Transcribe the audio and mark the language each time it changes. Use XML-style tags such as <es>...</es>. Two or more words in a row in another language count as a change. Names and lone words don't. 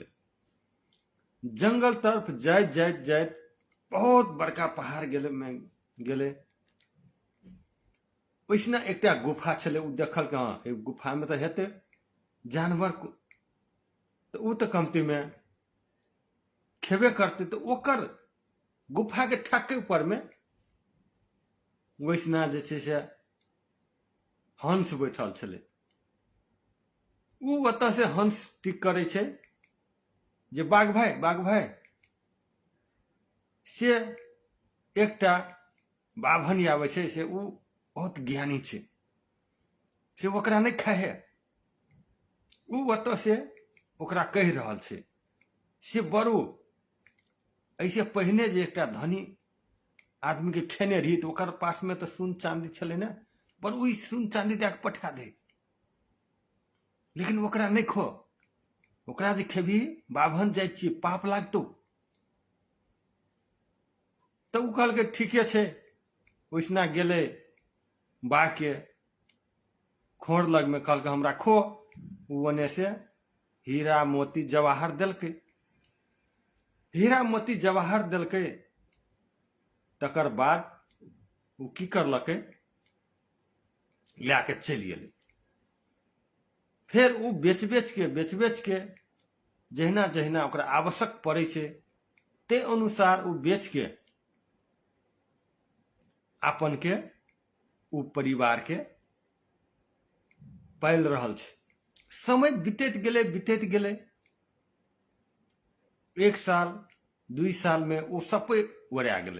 <mai>जंगल तरफ जाइत जाइत जाइत बहुत बड़का पहाड़ गेले में गेले। वैसना एक गुफा चले। उ देखल के हाँ एक गुफा में तो हेते जानवर को, तो उ तो कमती में खेबे करते। तो ओकर गुफा के ठाके ऊपर में वैसना जे छै से हंस बैठल छले। उ ओतऽ से हंस टिक करे छे जे बाघ भाई से एकटा बाभन आवे छे से उ बहुत ज्ञानी छे, से ओकरा नहीं खाए। उ ओतऽ से ओकरा कह रहल छे से बड़ू ऐसे पहने जे एकटा धनी आदमी के खेने रही, तो ओकर पास में तो सुन चांदी छले ना, पर उ सुन चांदी दे के पठा दे, लेकिन ओकरा नहीं खो। ओकरा जे खेबी बाभन जाय छी पाप लागतो। तो उ कहल के ठीके छे। वैसना गेले बाघ के खोर लग में, कहल के हमरा खो। उ ओने से हीरा मोती जवाहर दिलके। हीरा मोती जवाहर दिलके। तकर बाद उ की करलके, लाके चल गेले। फिर उ बेच बेच के जहिना जहिना ओकरा आवश्यक पड़े छे ते अनुसार उ बेच के अपन के उ परिवार के पाल रहल छे। समय बीतत गेले। 1 साल 2 साल में उ सब वरिया गेले।</mai>